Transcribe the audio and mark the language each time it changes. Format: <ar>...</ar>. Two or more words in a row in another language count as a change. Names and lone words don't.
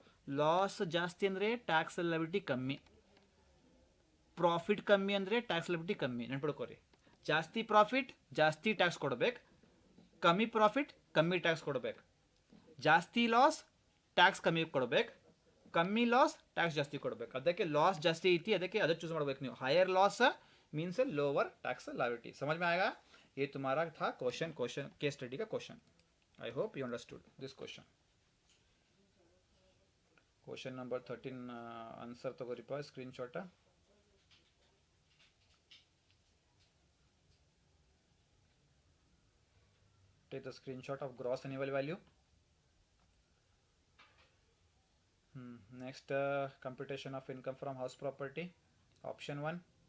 <kn>ಲಾಸ್ ಜಾಸ್ತಿ ಅಂದರೆ</kn> <en>tax liability</en> <kn>ಕಮ್ಮಿ, ಪ್ರಾಫಿಟ್ ಕಮ್ಮಿ ಅಂದರೆ</kn> <en>tax liability</en> <kn>ಕಮ್ಮಿ. ನೆನ್ಪಿಡ್ಕೋರಿ, ಜಾಸ್ತಿ ಪ್ರಾಫಿಟ್ ಜಾಸ್ತಿ ಟ್ಯಾಕ್ಸ್ ಕೊಡ್ಬೇಕು, ಕಮ್ಮಿ ಪ್ರಾಫಿಟ್ ಕಮ್ಮಿ ಟ್ಯಾಕ್ಸ್ ಕೊಡ್ಬೇಕು. ಜಾಸ್ತಿ ಲಾಸ್ ಟ್ಯಾಕ್ಸ್ ಕಮ್ಮಿ ಕೊಡ್ಬೇಕು, ಕಮ್ಮಿ ಲಾಸ್ ಟ್ಯಾಕ್ಸ್ ಜಾಸ್ತಿ ಕೊಡ್ಬೇಕು. ಅದಕ್ಕೆ ಲಾಸ್ ಜಾಸ್ತಿ ಐತಿ, ಅದಕ್ಕೆ ಅದಕ್ಕೆ चूज ಮಾಡ್ಬೇಕು ನೀವು.</kn> <en>higher loss means lower tax liability.</en> <hi>समझ में आएगा? ये तुम्हारा था क्वेश्चन</hi> <en>case study</en> <hi>का क्वेश्चन.</hi> <en>I hope you understood this question. question number 13 answer तगोरिप स्क्रीनशॉट. Take the screenshot of gross annual value. Next, computation of income from house property, option 1.</en>